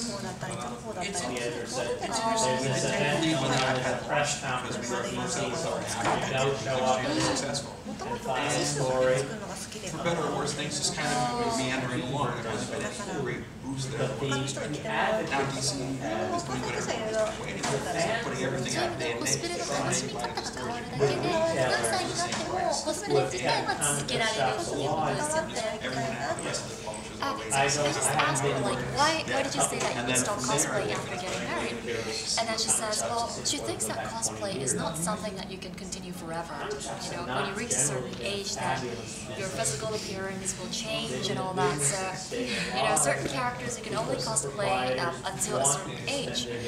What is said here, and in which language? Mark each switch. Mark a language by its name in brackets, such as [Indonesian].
[English] The editor said, there's this event going on at a press conference at DC, so don't show up and find a story. For better or worse, things just kind of meandering along. There hasn't been a great boost there. But the Now DC is doing whatever putting everything out day and [Japanese] コスプレの楽しみ方が変わるだけで、何歳になってもコスプレ自体は続けられるっていうことですよね。 [English] I just asked her, like, why did you say that you would stop cosplay after getting married? And then she says, well, she thinks that cosplay is not something that you can continue forever. When you reach a certain age, that your physical appearance will change and all that. So, certain characters you can only cosplay until a certain age.